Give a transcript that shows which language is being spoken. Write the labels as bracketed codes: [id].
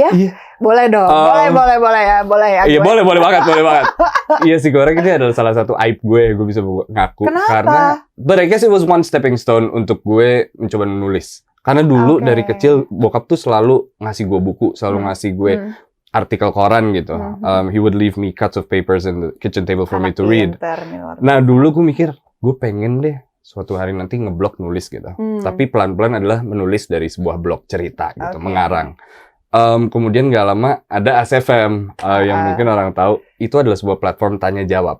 [id] Ya? Iya. Boleh dong. Boleh ya. Iya boleh banget. Iya si goreng ini adalah salah satu aib gue bisa ngaku. Kenapa? Karena, [en] but I guess it was one stepping stone [id] untuk gue mencoba menulis. Karena dulu dari kecil bokap tuh selalu ngasih gue buku, selalu ngasih gue artikel koran gitu. [en] He would leave me cuts of papers in the kitchen table for me to read. [id] Nah dulu gue mikir, gue pengen deh suatu hari nanti ngeblog nulis gitu. Tapi pelan-pelan adalah menulis dari sebuah blog cerita gitu, mengarang. Kemudian gak lama ada ASFM yang mungkin orang tahu, itu adalah sebuah platform tanya jawab.